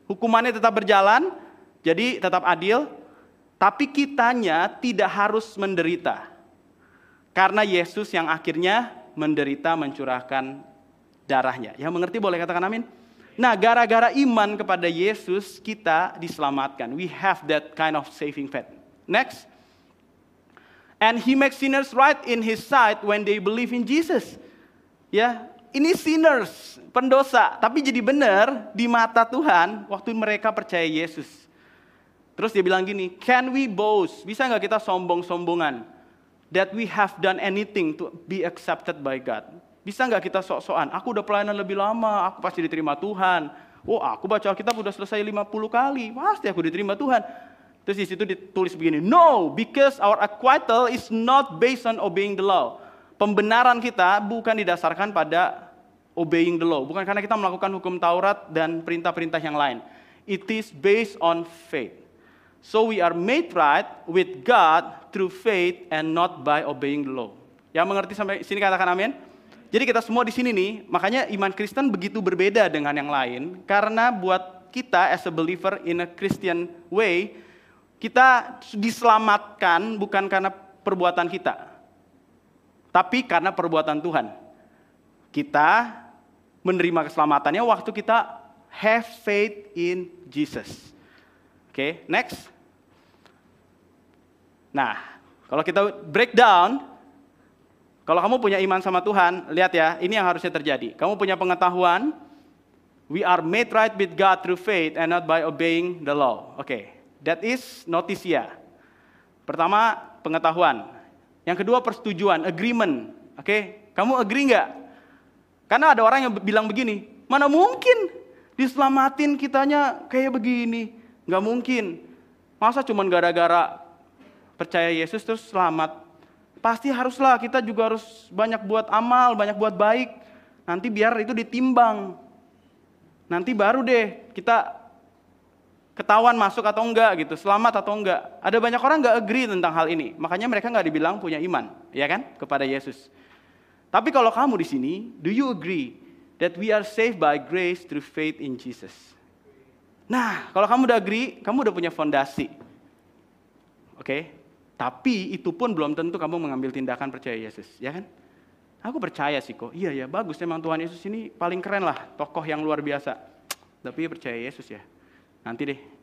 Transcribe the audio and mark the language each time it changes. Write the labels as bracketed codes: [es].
[id] Hukumannya tetap berjalan, jadi tetap adil, tapi kitanya tidak harus menderita. Karena Yesus yang akhirnya menderita mencurahkan darahnya. Yang mengerti boleh katakan amin? Nah, gara-gara iman kepada Yesus, kita diselamatkan. [en] We have that kind of saving faith. Next. And he makes sinners right in his sight when they believe in Jesus. [id] Ya, ini sinners, pendosa, tapi jadi benar di mata Tuhan waktu mereka percaya Yesus. Terus dia bilang gini, [en] can we boast? [id] Bisa nggak kita sombong-sombongan? [en] That we have done anything to be accepted by God. [id] Bisa nggak kita sok-sokan? Aku udah pelayanan lebih lama, aku pasti diterima Tuhan. Oh, aku baca Alkitab udah selesai 50 kali, pasti aku diterima Tuhan. Terus di situ ditulis begini, [en] no, because our acquittal is not based on obeying the law. [id] Pembenaran kita bukan didasarkan pada [en] obeying the law. [id] Bukan karena kita melakukan hukum Taurat dan perintah-perintah yang lain. [en] It is based on faith. So we are made right with God through faith and not by obeying the law. [id] Yang mengerti sampai sini katakan amin. Jadi kita semua di sini nih, makanya iman Kristen begitu berbeda dengan yang lain. Karena buat kita [en] as a believer in a Christian way, [id] kita diselamatkan bukan karena perbuatan kita, tapi karena perbuatan Tuhan. Kita menerima keselamatannya waktu kita [en] have faith in Jesus. [id] Oke, next. Nah, kalau kita breakdown, kalau kamu punya iman sama Tuhan, lihat ya, ini yang harusnya terjadi. Kamu punya pengetahuan, [en] we are made right with God through faith and not by obeying the law. [id] Oke, [en] that is noticia. [id] Pertama, pengetahuan. Yang kedua persetujuan, agreement. Oke, kamu agree nggak? Karena ada orang yang bilang begini, mana mungkin diselamatin kitanya kayak begini? Nggak mungkin. Masa cuma gara-gara percaya Yesus terus selamat? Pasti haruslah, kita juga harus banyak buat amal, banyak buat baik. Nanti biar itu ditimbang. Nanti baru deh kita ketahuan masuk atau enggak gitu, selamat atau enggak. Ada banyak orang enggak agree tentang hal ini. Makanya mereka enggak dibilang punya iman, ya kan, kepada Yesus. Tapi kalau kamu di sini, [en] do you agree that we are saved by grace through faith in Jesus? [id] Nah, kalau kamu udah agree, kamu udah punya fondasi. Oke? Tapi itu pun belum tentu kamu mengambil tindakan percaya Yesus, ya kan? Aku percaya sih kok. Iya ya, bagus memang Tuhan Yesus ini paling keren lah, tokoh yang luar biasa. Tapi percaya Yesus ya. Nanti deh.